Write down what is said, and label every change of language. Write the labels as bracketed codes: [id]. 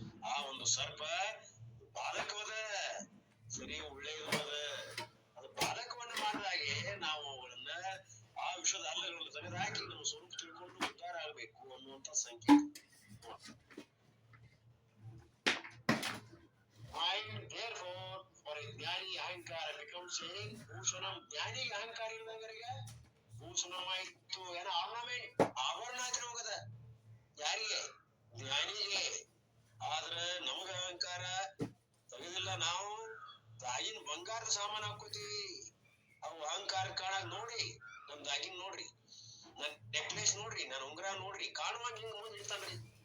[kn] ಆ ಒಂದು ಸರ್ಪ ಬಾಧಕವದ, ಸರಿ ಒಳ್ಳೆಯದು ಅದ. ಅದು ಬಾಧಕವನ್ನು ಮಾಡಿದಾಗೆ ನಾವು ಅವುಗಳನ್ನ, ಆ ವಿಷದ ಹಲ್ಲುಗಳನ್ನು ತೆಗೆದುಹಾಕಿ ನಮ್ಮ ಸ್ವರೂಪ ತಿಳ್ಕೊಂಡು ಉದ್ಧಾರ ಆಗ್ಬೇಕು ಅನ್ನುವಂತ ಸಂಕೇತ. [en] Mind, therefore, for a ಜ್ಞಾನಿ ಅಹಂಕಾರ becomes a ಭೂಷಣಂ. [kn] ಜ್ಞಾನಿಗೆ ಅಹಂಕಾರ ಇಲ್ಲದವರಿಗೆ ಭೂಷಣವಾಯಿತು. ಏನೋ ಆರ್ನಮೆಂಟ್, ಆಭರಣ ಆದ್ರೆ ಹೋಗದ. ಯಾರಿಗೆ? ಜ್ಞಾನಿಗೆ. ಆದ್ರ ನಮಗ ಅಹಂಕಾರ ತೆಗೆದಿಲ್ಲ. ನಾವು ಆಗಿನ ಬಂಗಾರದ ಸಾಮಾನು ಹಾಕೋತೀವಿ. ಅವು ಅಹಂಕಾರ ಕಾಣಾಗ ನೋಡಿ, ನಮ್ ದಾಗಿನ ನೋಡ್ರಿ, ನನ್ ನೆಕ್ಲೆಸ್ ನೋಡ್ರಿ, ನನ್ ಉಂಗ್ರ ನೋಡ್ರಿ, ಕಾಣುವಾಗ ಹಿಂಗ ಮುಂದೆ ಇಡ್ತಾನ್ರಿ.